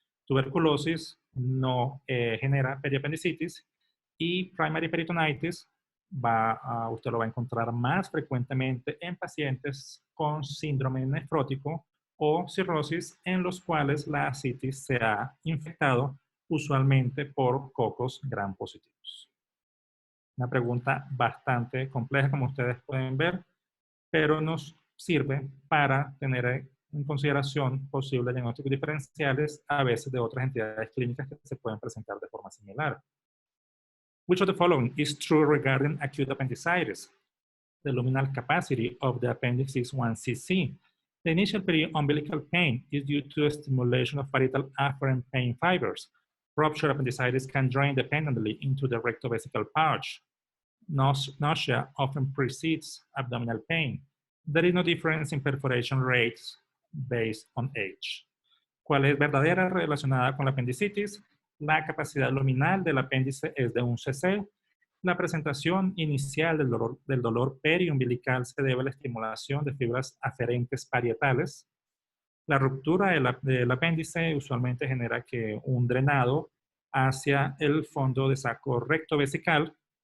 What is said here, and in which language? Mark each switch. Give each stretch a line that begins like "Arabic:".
Spanish: Tuberculosis no genera periapendicitis y primary peritonitis usted lo va a encontrar más frecuentemente en pacientes con síndrome nefrótico o cirrosis en los cuales la ascitis se ha infectado usualmente por cocos gram positivos. Una pregunta bastante compleja, como ustedes pueden ver, pero nos sirve para tener en consideración posibles diagnósticos diferenciales a veces de otras entidades clínicas que se pueden presentar de forma similar.
English: Which of the following is true regarding acute appendicitis? The luminal capacity of the appendix is 1 cc. The initial peri-umbilical pain is due to a stimulation of parietal afferent pain fibers. Ruptured appendicitis can drain dependently into the rectovesical pouch. Nausea often precedes abdominal pain. There is no difference in perforation rates based on age.
Spanish: ¿Cuál es verdadera relacionada con la apendicitis? La capacidad luminal del apéndice es de 1 cc. La presentación inicial del dolor periumbilical se debe a la estimulación de fibras aferentes parietales. La ruptura del apéndice usualmente genera que un drenado hacia el fondo de saco rectovesical.